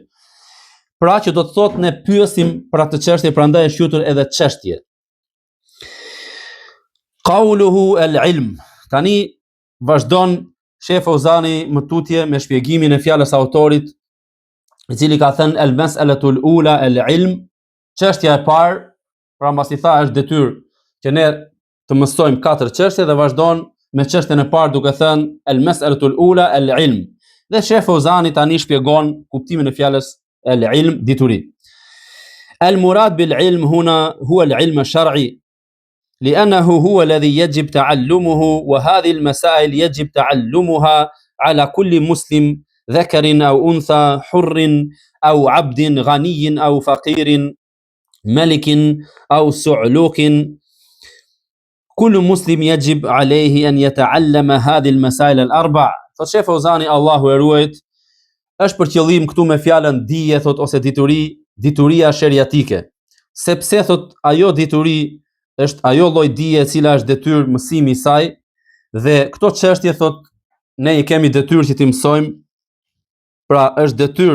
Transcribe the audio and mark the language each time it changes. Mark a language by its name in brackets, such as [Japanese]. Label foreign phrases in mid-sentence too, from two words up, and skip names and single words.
[Albanian] Pra që do të thotë ne pyesim për atë çështje, prandaj është quajtur edhe çështje. [Arabic] قوله العلم. [Albanian] Tani vazhdon Sheh Fauzani më tutje me shpjegimin e fjalës autorit, i cili ka thënë [Arabic] المسألة الأولى العلم, [Albanian] çështja e parë, pra mbas i tha është detyrë që ne të mësojmë 4 çështje, dhe vazhdon me çështjen e parë duke thënë [Arabic] المسألة الأولى العلم. [Albanian] Dhe Sheh Fauzani tani shpjegon kuptimin e fjalës al-ilm, dituri. [Arabic] المراد بالعلم هنا هو العلم الشرعي, لأنه هو الذي يجب تعلمه، وهذه المسائل يجب تعلمها على كل مسلم ذكر أو أنثى، حر أو عبد، غني أو فقير، ملك أو صعلوك. كل مسلم يجب عليه أن يتعلم هذه المسائل الأربع. [Albanian] Thot Sheh Fauzani, Allahu e ruajt, është për qëllim këtu me fjalën dije, thot, ose dituria sheriatike, sepse thot ajo dituri është ajo lloj dije e cila është detyrë mësimi i saj, dhe këto çështje thot ne i kemi detyrë që t'i mësojmë, pra është detyrë